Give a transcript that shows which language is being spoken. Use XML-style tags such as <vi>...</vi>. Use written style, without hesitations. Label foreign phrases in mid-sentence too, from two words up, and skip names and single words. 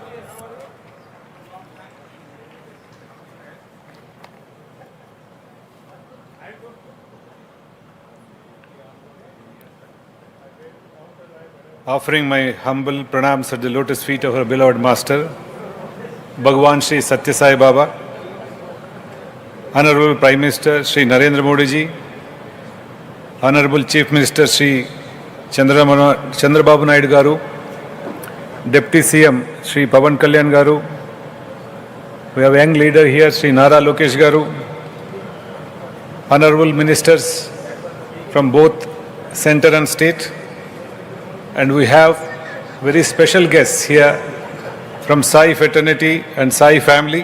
<en>Offering my humble pranams at the lotus feet of our beloved Master, Bhagwan Sri Satya Saibaba, Honorable Prime Minister Sri Narendra Modi ji, Honorable Chief Minister Sri Chandrababu Naidu Garu, Deputy CM Sri Pavan Kalyan Garu, we have a young leader here Sri Nara Lokesh Garu, Honorable Ministers from both Centre and State, and we have very special guests here from Sai fraternity and Sai family.</en>